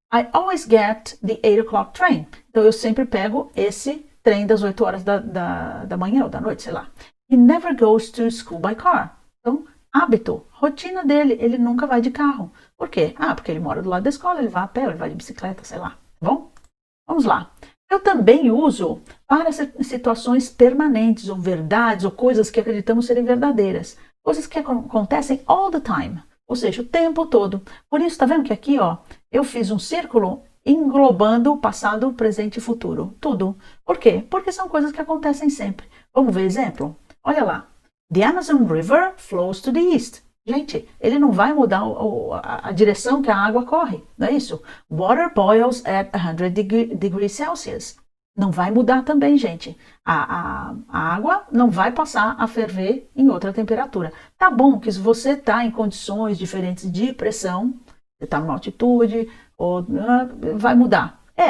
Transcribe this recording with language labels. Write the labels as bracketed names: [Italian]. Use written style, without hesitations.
[English] I always get the 8 o'clock train. [Portuguese] Então, eu sempre pego esse trem das 8 horas da manhã ou da noite, sei lá. [English] He never goes to school by car. [Portuguese] Então, hábito, rotina dele, ele nunca vai de carro. Por quê? Porque ele mora do lado da escola, ele vai a pé, ele vai de bicicleta, sei lá. Tá bom? Vamos lá. Eu também uso para situações permanentes, ou verdades, ou coisas que acreditamos serem verdadeiras. Coisas que acontecem [English] all the time. [Portuguese] Ou seja, o tempo todo. Por isso, tá vendo que aqui, ó, eu fiz um círculo englobando o passado, presente e futuro. Tudo. Por quê? Porque são coisas que acontecem sempre. Vamos ver exemplo? Olha lá. [English] The Amazon River flows to the east. [Portuguese] Gente, ele não vai mudar a direção que a água corre, não é isso? [English] Water boils at 100 degrees Celsius. [Portuguese] Não vai mudar também, gente. A água não vai passar a ferver em outra temperatura. Tá bom que se você está em condições diferentes de pressão, você está numa altitude, vai mudar.